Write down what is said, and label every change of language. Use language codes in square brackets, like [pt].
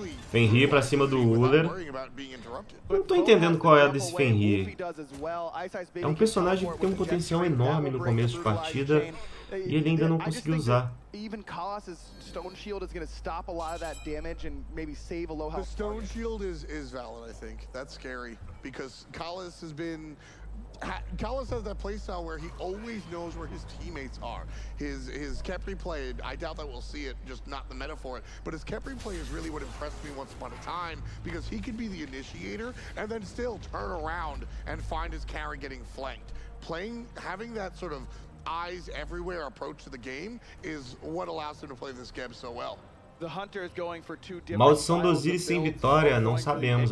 [pt] Fenrir pra cima do Uller. Não tô entendendo qual é a desse Fenrir. É um personagem que tem um potencial enorme no começo de partida e ele ainda não conseguiu usar. [en] Even Colossus' Stone Shield is going to stop a lot of that damage and maybe save a low health. The Stone Shield is valid, I think. That's scary because Colossus has been Callis has that playstyle where he always knows where his teammates are. His Kepri play, I doubt that we'll see it, just not the meta for it, but his Kepri play is really what impressed me once upon a time, because he can be the initiator and then still turn around and find his carry getting flanked. Having that sort of eyes everywhere approach to the game is what allows him to play this game so well. [pt] Maldição do Osiris sem vitória, não sabemos.